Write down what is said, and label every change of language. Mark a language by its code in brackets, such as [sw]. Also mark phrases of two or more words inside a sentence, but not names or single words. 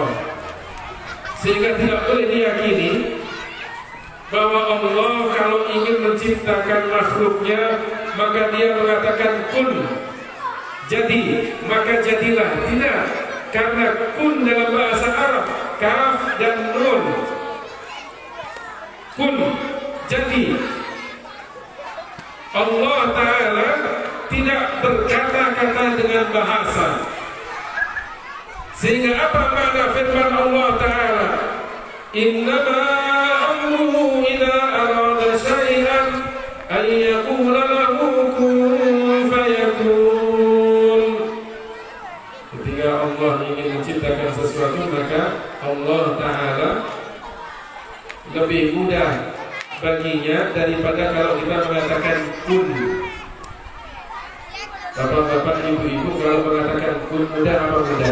[id] Sehingga tidak boleh diyakini bahwa Allah kalau ingin menciptakan makhluknya maka dia mengatakan kun, jadi, maka jadilah. Tidak, karena kun dalam bahasa Arab kaf dan nun, kun, jadi. Allah Ta'ala tidak berkata-kata dengan bahasa. Sehingga apa makna firman Allah Ta'ala? [ar] إنما أمره إذا أراد شيئا أن يقول له كن فيكون. [id] Ketika Allah ingin menciptakan sesuatu, maka Allah Ta'ala lebih mudah baginya daripada kalau kita mengatakan kun. Bapak-bapak, ibu-ibu, kalau mengatakan kun mudah apa mudah?